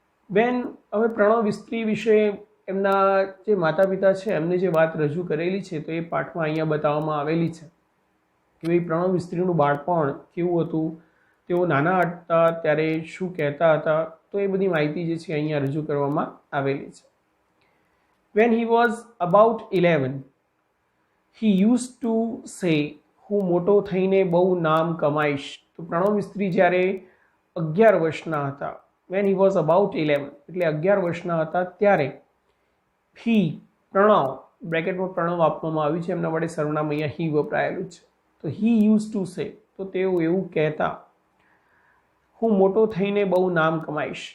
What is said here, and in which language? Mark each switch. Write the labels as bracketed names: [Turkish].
[Gujarati] હવે પ્રણવ મિસ્ત્રી વિશે એમના જે માતા પિતા છે એમને જે વાત રજૂ કરેલી છે તો એ પાઠમાં અહીંયા બતાવવામાં આવેલી છે કે ભાઈ પ્રણવ મિસ્ત્રીનું બાળપણ કેવું હતું, તેઓ નાના હતા ત્યારે શું કહેતા હતા, તો એ બધી માહિતી જે છે અહીંયા રજૂ કરવામાં આવેલી છે. [English] When he was about 11, he used to say, [Gujarati] હું મોટો થઈને બહુ નામ કમાઈશ. તો પ્રણવ મિસ્ત્રી જ્યારે 11 વર્ષના હતા, [English] when he was about 11 [Gujarati] એટલે 11 વર્ષના હતા ત્યારે he પ્રણવ બ્રેકેટમાં પ્રણવ આપવામાં આવ્યું છે, એમના વડે સર્વનામ અહીંયા he વપરાયેલું છે. તો [English] he used to say, [Gujarati] તો તેઓ એવું કહેતા, હું મોટો થઈને બહુ નામ કમાઈશ.